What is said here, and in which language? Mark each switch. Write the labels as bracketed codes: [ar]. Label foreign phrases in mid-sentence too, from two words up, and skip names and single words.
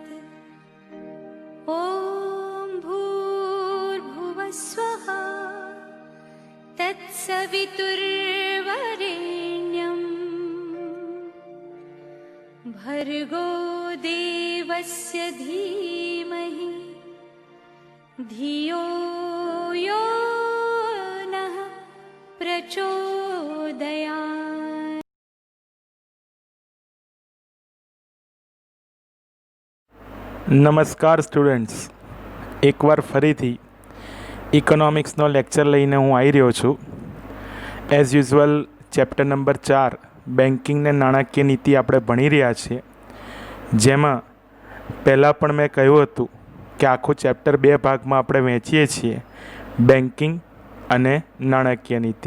[sa] ॐ भूर्भुवः स्वः तत्सवितुर्वरेण्यं भर्गो देवस्य धीमहि धियो यो नः प्रचोदयात्। [gu] નમસ્કાર સ્ટુડન્ટ્સ, એકવાર ફરીથી ઇકોનોમિક્સનો લેક્ચર લઈને હું આવી રહ્યો છું. [en] as usual [gu] ચેપ્ટર નંબર 4 બેન્કિંગ ને નાણાકીય નીતિ આપણે ભણી રહ્યા છીએ, જેમાં પહેલાં પણ મેં કહ્યું હતું કે આખું ચેપ્ટર 2 ભાગમાં આપણે વહેંચીએ છીએ, બેન્કિંગ અને નાણાકીય નીતિ.